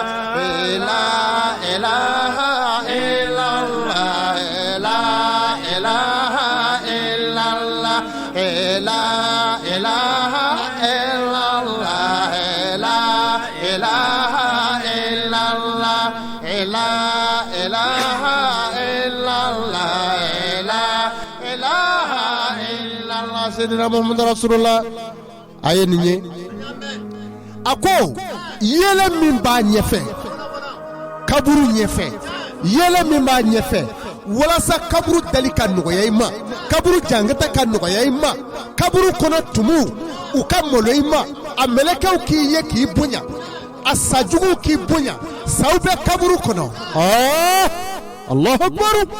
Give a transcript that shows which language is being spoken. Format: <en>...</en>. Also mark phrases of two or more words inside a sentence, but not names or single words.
<ar>لا لا إله إلا الله لا إله إلا الله لا إله إلا الله لا إله إلا الله سيدنا محمد رسول الله</ar> <bm>ayenye ako yele min ba nyefe kaburu nyefe yele min ba nyefe walasa kaburu dali ka nɔgɔya i ma kaburu jangata ka nɔgɔya i ma kaburu kɔnɔ tumu u ka malo i ma a mɛlɛkɛw k'i ye k'i bonya a sajuguw k'i bonya saw bɛ kaburu kɔnɔ</bm> <ar>الله أكبر</ar>